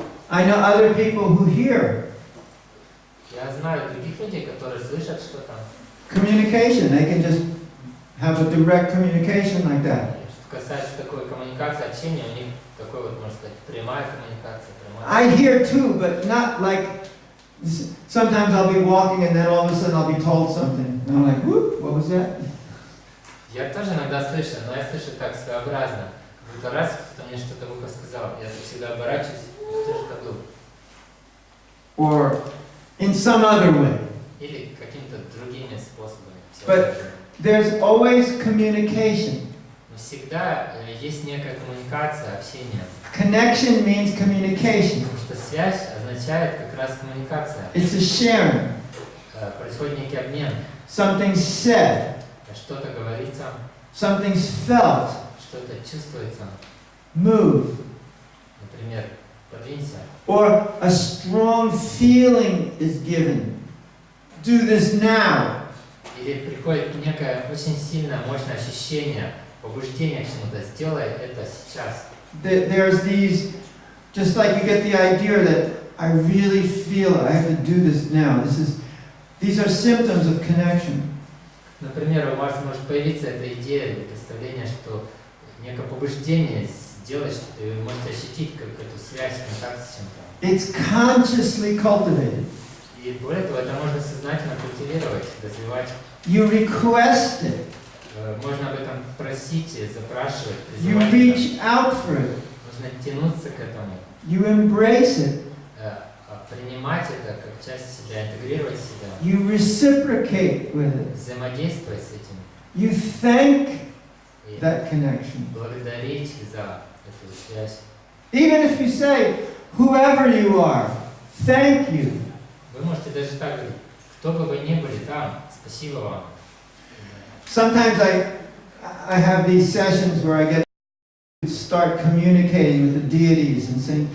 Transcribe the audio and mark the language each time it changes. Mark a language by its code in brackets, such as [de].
[en] I know other people who hear. [ru] Я знаю других людей, которые слышат что-то. [en] Communication, they can just have a direct communication like that. [ru] касается такой коммуникации, общения, у них такой вот, можно сказать, прямая коммуникация. [en] I hear too, but not like, sometimes I'll be walking and then all of a sudden I'll be told something. And I'm like, whoop, what was that? [ru] Я тоже иногда слышу, но я слышу так своеобразно. Как будто раз кто-то мне что-то в ухо сказал, я всегда оборачиваюсь, кто же это был? [en] Or in some other way. [ru] Или какими-то другими способами. [en] But there's always communication. [ru] Но всегда есть некая коммуникация, общение. [en] Connection means communication. [ru] Потому что связь означает как раз коммуникация. [en] It's a sharing. [ru] Происходит некий обмен. [en] Something's said. [ru] Что-то говорится, [en] Something's felt. [ru] что-то чувствуется. [en] Move. [ru] Например, подвинься. [en] Or a strong feeling is given. Do this now. [ru] Или приходит некое очень сильное, мощное ощущение, побуждение к чему-то. Сделай это сейчас. [en] There's these, just like you get the idea that I really feel it, I have to do this now. These are symptoms of connection. [ru] Например, у вас может появиться эта идея или представление, что некое побуждение сделать что-то, и вы можете ощутить как эту связь, контакт с чем-то. [en] It's consciously cultivated. [ru] И более того, это можно сознательно культивировать, развивать. [en] You request it. [ru] Можно об этом просить, запрашивать, [en] You [ru] призывать. [en] reach out for it. [ru] Нужно тянуться к этому, [en] You embrace it. [ru] принимать это как часть себя, интегрировать в себя, [en] You reciprocate with it. [ru] взаимодействовать с этим, [en] You thank [ru] и [en] that connection. [ru] благодарить за эту связь. [en] Even if you say, whoever you are, thank you. [ru] Вы можете даже так говорить, кто бы вы ни были там, спасибо вам. [en] Sometimes I have these sessions where I get to start communicating with the deities in St.